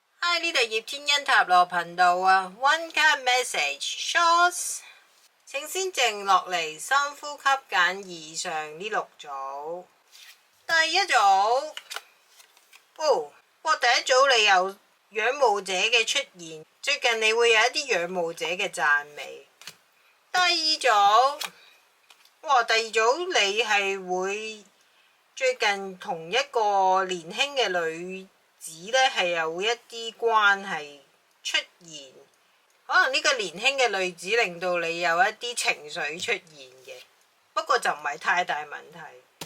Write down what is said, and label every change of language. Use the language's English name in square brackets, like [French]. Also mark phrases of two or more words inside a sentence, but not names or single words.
[Cantonese] Hi， 呢度葉天恩塔羅頻道啊 ， [English] One card message shorts， [Cantonese] 請先靜落嚟，深呼吸揀以上呢6組。第一組，第一組你有仰慕者嘅出現，最近你會有一啲仰慕者嘅讚美。第二組，第二組你係會最近同一個年輕嘅女子呢係有一啲關係出現，可能呢個年輕嘅女子令到你有一啲情緒出現嘅，不過就唔係太大問題。